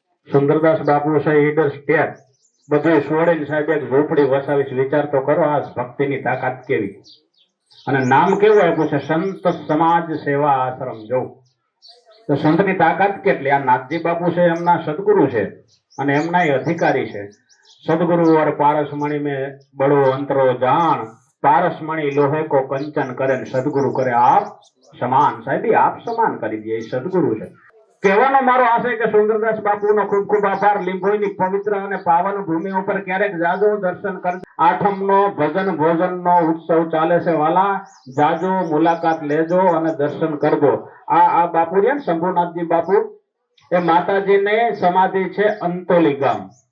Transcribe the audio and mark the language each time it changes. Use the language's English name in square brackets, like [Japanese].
[Gujarati] સુંદરદાસ બાપુ છે ઈડર સ્ટેટ બધું છોડીને સાહેબ એક ઝૂંપડી વસાવીશ. વિચાર તો કરો આ ભક્તિની તાકાત કેવી. અને નામ કેવું આપ્યું છે? સંત સમાજ સેવા આશ્રમ. જો તો સંતની તાકાત કેટલી. આ નાથજી બાપુ છે એમના સદગુરુ છે અને એમના અધિકારી છે. [Hindi] સદગુરુ और पारसमणि में बड़ो अंतरो जान, पारसमणि लोहे को कंचन करे, सदगुरु करे आप સમાન. [Gujarati] સાહેબ આપ સમાન કરી દે, સદગુરુ છે. કહેવાનો મારો આશય કે સુંદરદાસ બાપુનો ખૂબ ખૂબ આભાર. લીંબોઈની પવિત્ર અને પાવન ભૂમિ ઉપર ક્યારેક જાજો દર્શન કરજો. આઠમનો ભજન ભોજનનો ઉત્સવ ચાલે છે વાલા. જાજો મુલાકાત લેજો અને દર્શન કરજો. આ બાપુ રહ્યા શંભુનાથજી બાપુ, એ માતાજીને સમાધિ છે અંતોલી ગામ.